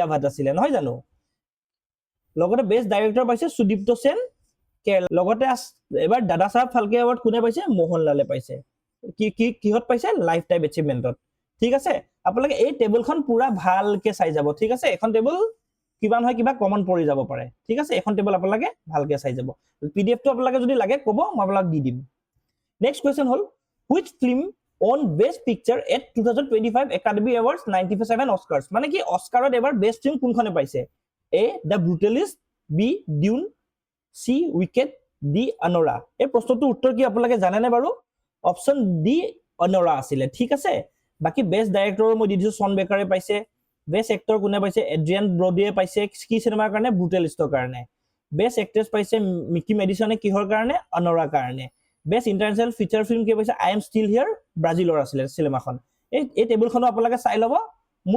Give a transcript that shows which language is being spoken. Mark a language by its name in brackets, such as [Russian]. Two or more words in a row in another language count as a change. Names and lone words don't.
[Assamese] ভাট আছিলে নহয় জানো লগতে [English] best director [Assamese] পাইছে সুদীপ্ত সেন কেৰেলা লগতে এবাৰ দাদা সাহেব ফালকে এৱাৰ্ড কোনে পাইছে মোহনলালে পাইছে কিহত পাইছে [English] life time [Assamese] এচিভমেন্টত ঠিক আছে আপোনালোকে এই টেবুলখন পুৰা ভালকে চাই যাব ঠিক আছে এখন টেবুল কিবা নহয় কিবা কমন পৰি যাব পাৰে ঠিক আছে এখন টেবুল আপোনালোকে ভালকে চাই যাব পিডিএফটো আপোনালোকে যদি লাগে ক'ব মই আপোনালোক দি দিম [English] next question [Assamese] হ'ল [English] which film won best picture at 2025 Academy Awards [Assamese] 97 Oscars মানে কি অস্কাৰত এবাৰ [English] best film [Assamese] কোনখনে পাইছে A The Brutalist B Dune C Wicked D Anora এই প্ৰশ্নটোৰ উত্তৰ কি আপোনালোকে জানেনে বাৰু [English] option D [Assamese] অনৰা আছিলে ঠিক আছে বাকি [English] best director [Assamese] মই দি দিছো শ্বন বেকাৰে পাইছে [English] best actor [Assamese] কোনে পাইছে এড্ৰিয়ান ব্ৰডিয়ে পাইছে কি চিনেমাৰ কাৰণে ব্ৰুটেলিষ্টৰ কাৰণে [English] best actress [Assamese] পাইছে মিকি মেডিসনে কিহৰ কাৰণে অনৰা কাৰণে [English] best international feature film [Assamese] কি পাইছে আই এম ষ্টিল হিয়াৰ ব্ৰাজিলৰ আছিলে চিনেমাখন এই টেবুলখনো আপোনালোকে চাই ল'ব মোৰ